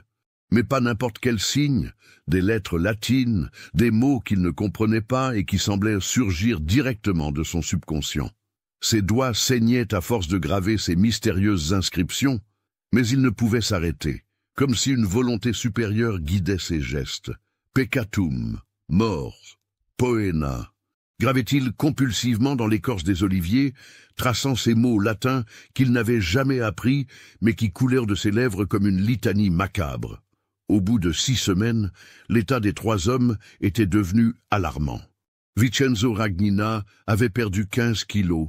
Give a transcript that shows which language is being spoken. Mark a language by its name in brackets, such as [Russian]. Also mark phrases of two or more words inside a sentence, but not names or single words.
[French] Mais pas n'importe quel signe, des lettres latines, des mots qu'il ne comprenait pas et qui semblaient surgir directement de son subconscient. Ses doigts saignaient à force de graver ces mystérieuses inscriptions, mais il ne pouvait s'arrêter, comme si une volonté supérieure guidait ses gestes. [Latin] Peccatum, mors, poena, [French] gravait-il compulsivement dans l'écorce des oliviers, traçant ces mots latins qu'il n'avait jamais appris, mais qui coulèrent de ses lèvres comme une litanie macabre. Au bout de 6 semaines, l'état des 3 hommes était devenu alarmant. Vincenzo Ragnina avait perdu 15 kilos.